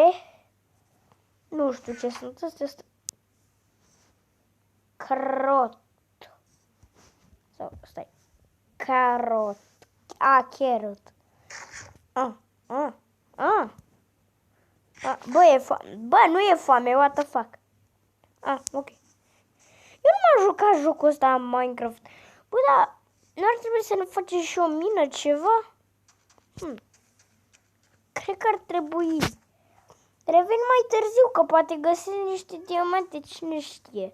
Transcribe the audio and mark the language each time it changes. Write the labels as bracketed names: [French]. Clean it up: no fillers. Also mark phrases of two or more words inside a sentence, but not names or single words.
[Romanian] Nu știu ce sunt astea. Carot. Sau, stai. Carot. Carrot. Bă, e foame. Bă, nu e foame, [English] what the fuck. [Romanian] Ok. Eu nu m-am jucat jocul ăsta în Minecraft. Bă, dar nu ar trebui să ne facem și o mină, ceva? Cred că ar trebui. Revin mai târziu, că poate găsesc niște diamante, cine știe.